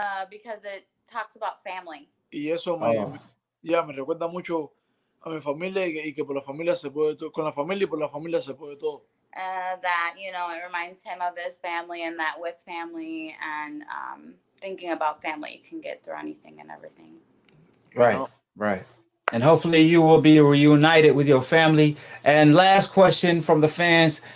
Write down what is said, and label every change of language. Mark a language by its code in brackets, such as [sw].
[en] Because it talks about family. [es] Y eso me recuerda mucho a mi familia y que por la familia se puede todo, con la familia y por la familia se puede todo. [en] That, it reminds him of his family, and that with family and thinking about family, you can get through anything and everything. Right. And hopefully you will be reunited with your family. And last question from the fans.